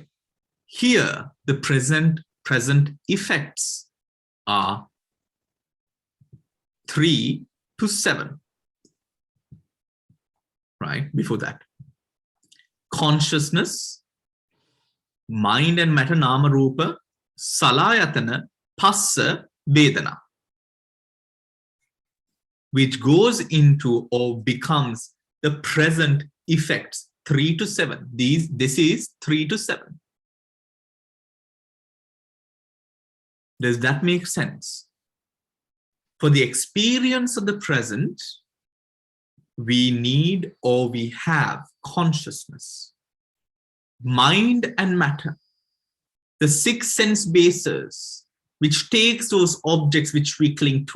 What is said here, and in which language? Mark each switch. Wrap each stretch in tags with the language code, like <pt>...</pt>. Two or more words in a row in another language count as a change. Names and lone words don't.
<en>Here, the present effects are 3 to 7. Right? Before that. Consciousness, mind and matter,</en> <pi>nama rupa, salayatana, passa, Vedana,</pi> <en>which goes into or becomes the present effects 3 to 7. This is 3 to 7. Does that make sense? For the experience of the present, we need or we have consciousness, mind and matter, the 6 sense bases, which takes those objects which we cling to.</en>